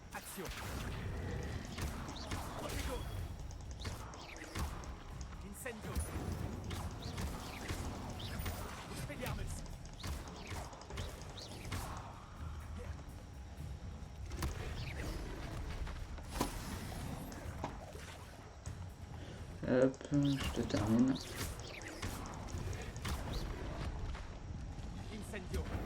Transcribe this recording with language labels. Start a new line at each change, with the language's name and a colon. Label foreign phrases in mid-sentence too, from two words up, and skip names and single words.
French: Action. Protego. Incendio. Expelliarmus. Hop, je te termine. Incendio.